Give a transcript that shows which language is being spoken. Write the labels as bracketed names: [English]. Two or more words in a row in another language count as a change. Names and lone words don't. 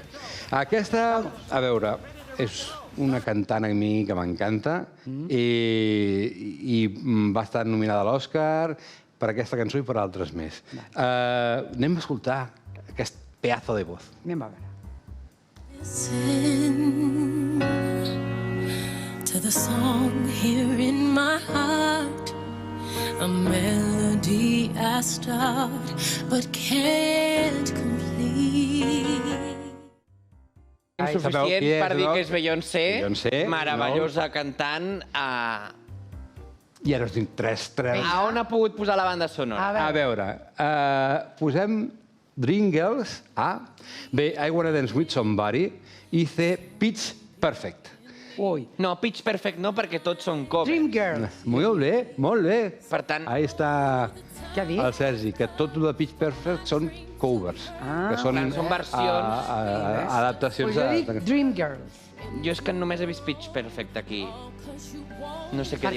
[Catalan] Aquesta, a veure, és una cantant a mi que m'encanta i va estar nominada a l'Oscar per aquesta cançó i per altres més. Anem a escoltar aquest [Spanish] pedazo de voz. [Catalan] Anem a veure. [English] Listen to the song here in my heart, a melody I start but can't complete. [Catalan] Suficient per dir que és Beyoncé, meravellosa cantant. I ara us dic 3. A on ha pogut posar la banda sonora? A veure, posem Dream Girls, A, B, I Wanna Dance With Somebody, i C, Pitch Perfect. Ui. No, Pitch Perfect no, perquè tots són covers. Dream Girls. Molt bé, molt bé. Per tant, Ahí està Què ha dit? el Sergi, que tot el de Pitch Perfect són covers, que són clar, són versions. adaptacions. Pues jo dic Dream Girls. jo és que només he vist Pitch Perfect aquí. No sé què